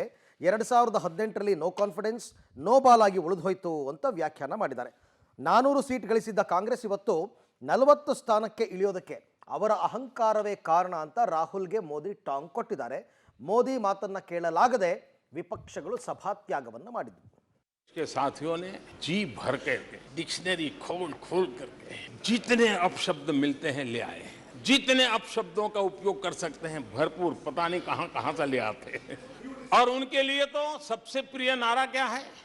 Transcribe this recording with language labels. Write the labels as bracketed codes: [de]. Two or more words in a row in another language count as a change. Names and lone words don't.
[kn] 2018ರಲ್ಲಿ [en] no confidence, no ball [kn] ಆಗಿ ಉಳಿದೋಯ್ತು ಅಂತ ವ್ಯಾಖ್ಯಾನ ಮಾಡಿದ್ದಾರೆ. 400 ಸೀಟ್ ಗಳಿಸಿದ್ದ ಕಾಂಗ್ರೆಸ್ ಇವತ್ತು 40 ಸ್ಥಾನಕ್ಕೆ ಇಳಿಯೋದಕ್ಕೆ ಅವರ ಅಹಂಕಾರವೇ ಕಾರಣ ಅಂತ ರಾಹುಲ್ಗೆ ಮೋದಿ ಟಾಂಗ್ ಕೊಟ್ಟಿದ್ದಾರೆ. ಮೋದಿ ಮಾತನ್ನ ಕೇಳಲಾಗದೆ ವಿಪಕ್ಷಗಳು ಸಭಾತ್ಯಾಗವನ್ನು ಮಾಡಿದ್ರು. [hi] के साथियों ने जी भर करके डिक्शनरी खोल खोल करके जितने अपशब्द मिलते हैं ले आए, जितने अपशब्दों का उपयोग कर सकते हैं भरपूर, पता नहीं कहां कहां से ले आते हैं। और उनके लिए तो सबसे प्रिय नारा क्या है?